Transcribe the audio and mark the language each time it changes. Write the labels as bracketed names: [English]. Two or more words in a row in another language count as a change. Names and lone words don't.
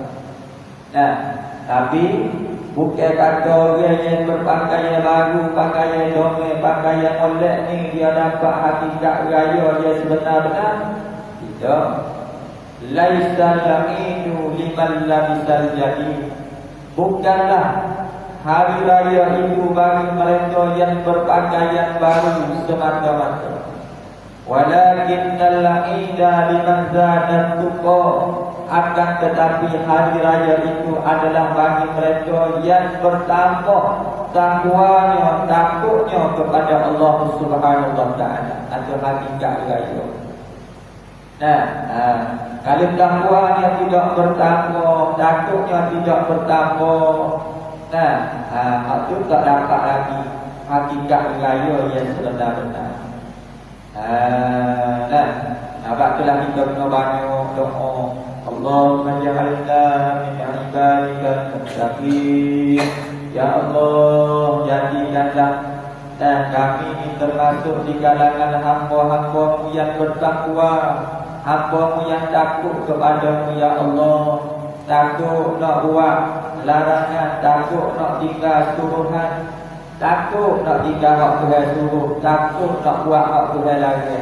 [Malay] Tapi bukan kata orang yang berpakaian baru, pakaian dongeng, pakaian molek ni dia dapat hakikat raya dia sebenar-benar. Tidak. [Arabic] ليس العيد لمن لبس الجديد. [Malay] Bukanlah hari raya itu bagi mereka yang berpakaian baru semata-mata. [Arabic] ولكن العيد لمن زادت تقواه. [Malay] Akan tetapi hari raya itu adalah bagi mereka yang bertambah takwanya, takutnya kepada [Arabic] الله سبحانه وتعالى. [Malay] Itu hakikat raya. Kalau takwanya tidak bertambah, takutnya tidak bertambah, itu tak dapat lagi hakikat raya yang sebenar-benar. Sebab itulah kita kena banyak doa. [Arabic] اللهم اجعلنا من عبادك المتقين. يا الله, [Malay] jadikanlah kami ini termasuk di kalangan hamba-hamba-Mu yang bertakwa, hamba-Mu yang takut kepadamu [Arabic] يا الله. [Malay] Takut nak buat larangan, takut nak tinggal suruhan, takut nak tinggal hak Tuhan suruh, takut nak buat hak Tuhan larang.